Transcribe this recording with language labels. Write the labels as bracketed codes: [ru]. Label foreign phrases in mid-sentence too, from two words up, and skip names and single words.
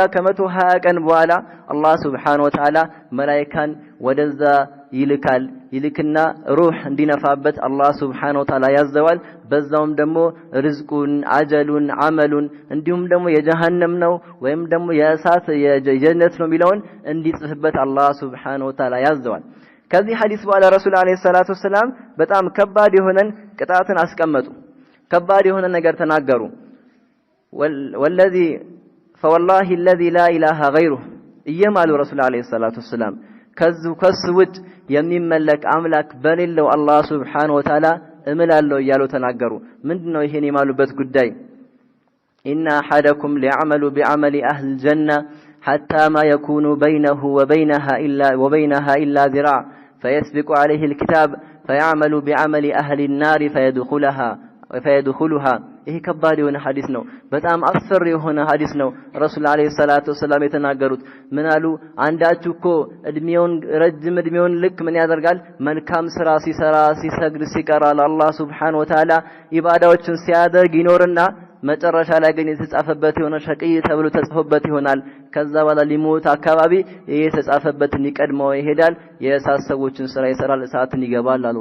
[am] ከ120 ቀን በኋላ አላህ [ar] سبحانه وتعالى [am] መላእክታን ወደዛ ይልክና ሩህ እንዲነፋበት አላህ [ar] سبحانه وتعالى [am] ያዘዋል በዛውም ደግሞ ርዝቁን አጀሉን አመሉን እንዲሁም ደግሞ የጀሃነም ነው ወይም ደግሞ የእሳት የጀነት ነው ሚለውን እንዲጽፍበት አላህ [ar] سبحانه وتعالى [am] ያዘዋል ከዚህ ሐዲስ በኋላ ረሱል [ar] عليه الصلاة والسلام [am] በጣም ከባድ የሆነን ቅጣትን አስቀመጡ ከባድ የሆነ ነገር ተናገሩ [ar] فوالله الذي لا إله غيره [am] እየማሉ ረሱል [ar] عليه الصلاة والسلام [am] ከስውት የሚመለክ አምላክ በሌለው አላህ [ar] سبحانه وتعالى [am] እምላለው እያሉ ተናገሩ ምንድነው ይሄን የማሉበት ጉዳይ [ar] إن أحدكم ليعمل بعمل أهل الجنة حتى ما يكون بينه وبينها إلا ذراع فيسبق عليه الكتاب فيعمل بعمل أهل النار [am] فيدخلها ይሄ ከባድ የሆነ ሐዲስ ነው በጣም አስፈሪ የሆነ ሐዲስ ነው ረሱል [ar] عليه الصلاة والسلام [am] የተናገሩት ምን አሉ አንዳችሁ እኮ ረጅም እድሜውን ልክ ምን ያደርጋል መልካም ስራ ሲሰራ ሲሰግድ ሲቀራ ለአላህ [ar] سبحانه وتعالى [am] ኢባዳዎችን ሲያደርግ ይኖርና መጨረሻ ላይ ግን የተጻፈበት የሆነ ሸቂይ ተብሎ ተጽፎበት ይሆናል ከዛ በኋላ ሊሞት አካባቢ የተጻፈበትን ይቀድመው ይሄዳል የእሳት ሰዎችን ስራ ይሰራል እሳትን ይገባል አሉ